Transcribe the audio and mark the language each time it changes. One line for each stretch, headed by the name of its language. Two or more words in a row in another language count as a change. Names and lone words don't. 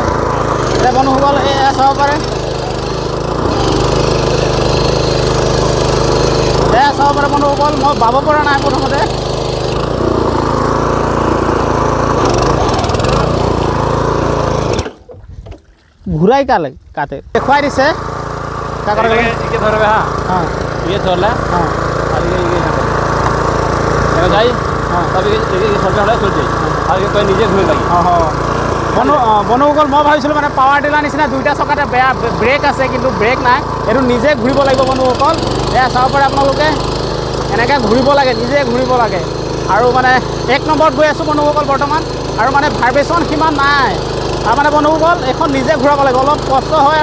Assamese: এটা বন্ধুসকল চাব পাৰে, চাব পাৰে বন্ধুসকল। মই বাব পৰা নাই প্ৰথমতে। ঘূৰাই কাটে দেখুৱাই দিছে।
Bhojpuri: धरबे, हाँ ये धरला, हाँ और ये जाई, हाँ तब ये सबसे बड़ा चल जाई और ये कोई नीचे घूमे लगी।
Assamese: বন্ধুসকল মই ভাবিছিলোঁ মানে পাৱাৰ টিলাৰ নিচিনা দুইটা চকাতে বেয়া ব্ৰেক আছে, কিন্তু ব্ৰেক নাই। এইটো নিজে ঘূৰিব লাগিব বন্ধুসকল। এয়া চাব পাৰে আপোনালোকে, এনেকৈ ঘূৰিব লাগে, নিজে ঘূৰিব লাগে। আৰু মানে 1 নম্বৰত গৈ আছোঁ বন্ধুসকল বৰ্তমান। আৰু মানে ভাইব্ৰেশ্যন সিমান নাই, তাৰমানে বন্ধুসকল এইখন নিজে ঘূৰাব লাগে, অলপ কষ্ট হয়।